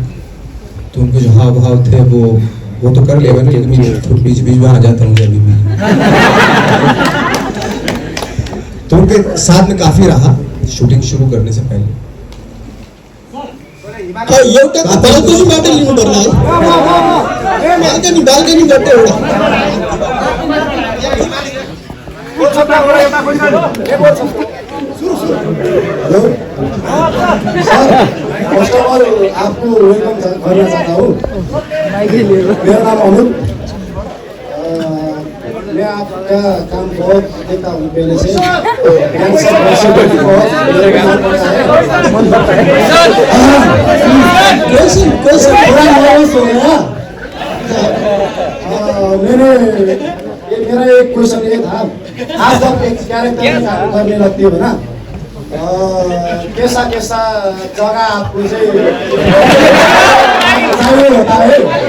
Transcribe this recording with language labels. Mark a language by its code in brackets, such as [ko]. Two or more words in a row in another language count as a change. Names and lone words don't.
[hi] तो उनके जो हाव भाव थे वो तो कर लेगा ना, लेकिन मैं बीच बीच में आ जाता हूँ अभी भी। तो उनके साथ में काफ़ी रहा शूटिंग शुरू करने से पहले। [ne] एउटा बाल्कनीबाट लिनु पर्ला है, बाल्कनीबाट [en] first of all [hi] आपको वेलकम करना चाहता हूँ। मेरा नाम अमित, मैं आपका काम बहुत देखता हूँ पहले से। मेरा एक क्वेश्चन ये था, आप जब एक कैरेक्टर करने लगते हो ना, कैसा कैसा जगह आपको होता है?